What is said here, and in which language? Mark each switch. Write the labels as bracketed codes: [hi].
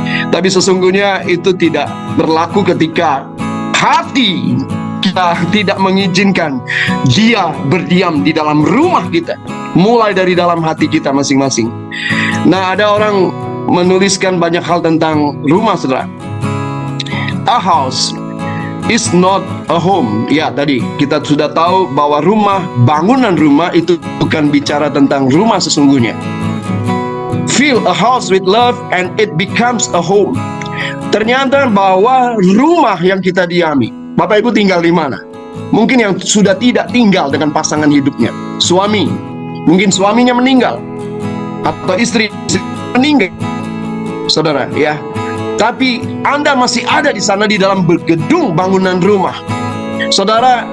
[id] Tapi sesungguhnya itu tidak berlaku ketika hati kita tidak mengizinkan Dia berdiam di dalam rumah kita, mulai dari dalam hati kita masing-masing. Nah, ada orang menuliskan banyak hal tentang rumah saudara. [en] A house is not a home. [id] Ya, tadi kita sudah tahu bahwa rumah, bangunan rumah itu bukan bicara tentang rumah sesungguhnya. [en] Fill a house with love and it becomes a home. [id] Ternyata bahwa rumah yang kita diami, Bapak Ibu tinggal di mana? Mungkin yang sudah tidak tinggal dengan pasangan hidupnya, suami, mungkin suaminya meninggal atau istri meninggal, saudara, ya. Tapi Anda masih ada di sana di dalam gedung bangunan rumah, saudara.